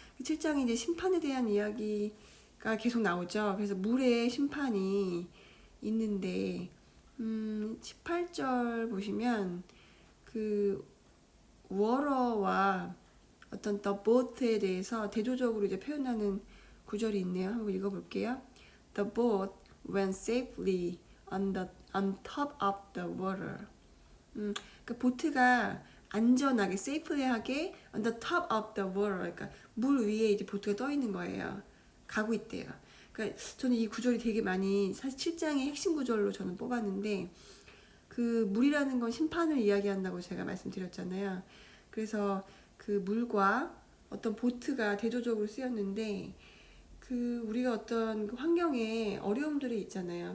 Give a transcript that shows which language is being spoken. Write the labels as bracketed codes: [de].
[ko] 7장이 이제 심판에 대한 이야기가 계속 나오죠. 그래서 물의 심판이 있는데, 18절 보시면 그 워러와 어떤 the boat에 대해서 대조적으로 이제 표현하는 구절이 있네요. 한번 읽어볼게요. [en] The boat went safely on top of the water. [ko] 그 보트가 안전하게, [en] safely하게 on the top of the water. [ko] 그러니까 물 위에 이제 보트가 떠 있는 거예요. 가고 있대요. 그러니까 저는 이 구절이 되게 많이 사실 7장의 핵심 구절로 저는 뽑았는데 그 물이라는 건 심판을 이야기한다고 제가 말씀드렸잖아요. 그래서 그 물과 어떤 보트가 대조적으로 쓰였는데 그 우리가 어떤 환경에 어려움들이 있잖아요.